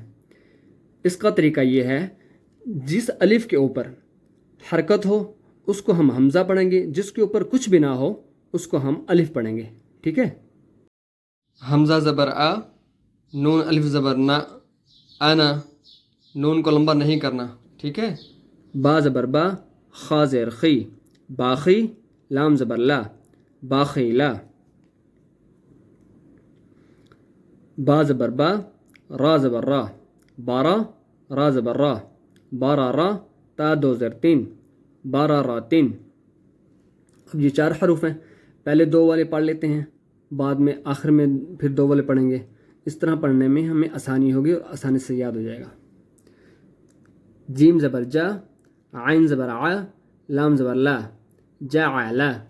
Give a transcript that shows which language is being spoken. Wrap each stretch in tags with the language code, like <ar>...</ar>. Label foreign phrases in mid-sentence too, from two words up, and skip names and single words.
<ur>اس کا طریقہ یہ ہے، جس الف کے اوپر حرکت ہو اس کو ہم حمزہ پڑھیں گے، جس کے اوپر کچھ بھی نہ ہو اس کو ہم الف پڑھیں گے، ٹھیک ہے؟ حمزہ زبر آ، نون الف زبر نا، انا، نون کو لمبا نہیں کرنا، ٹھیک ہے؟ با زبر با، خا زیر خی، باخی، لام زبر لا، باخیلا۔ با زبر با، را زبر را، بارہ، را زبر را، بارہ را، تا 2 زیر 3،</ur> <ar>بارہ راتن۔</ar> <ur>اب یہ 4 حروف ہیں، پہلے 2 والے پڑھ لیتے ہیں، بعد میں آخر میں پھر 2 والے پڑھیں گے۔ اس طرح پڑھنے میں ہمیں آسانی ہوگی اور آسانی سے یاد ہو جائے گا۔ جیم زبر جا، عین زبر ع، لام زبر لا، جعل۔</ur>